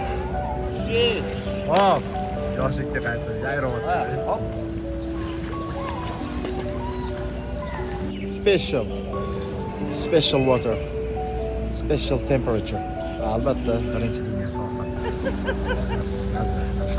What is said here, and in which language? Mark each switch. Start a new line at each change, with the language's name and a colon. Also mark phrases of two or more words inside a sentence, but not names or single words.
Uzbek: Hop, yoshlikka qaytdi. Yayroqdi. Hop.
English: Special water. Special temperature.
Uzbek: Albatta birinchi liniya sohil.